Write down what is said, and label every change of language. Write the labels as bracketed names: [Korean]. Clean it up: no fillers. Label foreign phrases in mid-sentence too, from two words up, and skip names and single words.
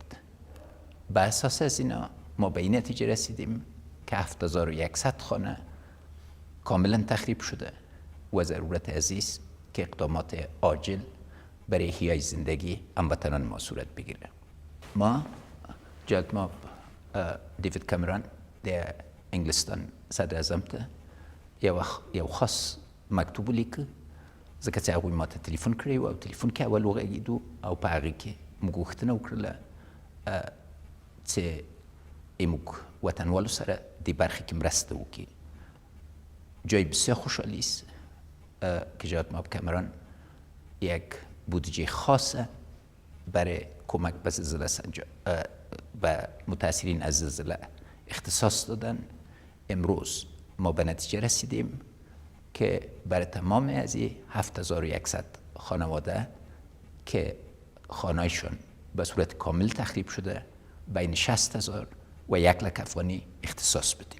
[Persian] به اساس از اینا ما به این نتیجه رسیدیم که 7100 خانه کاملا تخریب شده و ضرورت عزیز که اقدامات عاجل برای احیای زندگی هموطنان ما صورت بگیره. [Pashto] ما جناب دیوید کامرون در انگلستان صدر اعظم ته یو خاص مکتوب لیکه ځکه چې هغوی ما ته تلیفون کړی و او تلیفون کې اول وغږېدو او په هغې کې موږ غوښتنه وکړله چې موږ وطنوالو سره دې برخې کې مرسته وکړي. [Persian] جای بسیار خوشحالی است که جناب کامرون یک بودجه خاصه برای کمک به زلزله به متاثرین از زلزله اختصاص دادن. امروز ما به نتیجه رسیدیم که برای تمام از این 7100 خانواده که خانه‌شون به صورت کامل تخریب شده بین 60,000 و 100,000 افغانی اختصاص بدیم.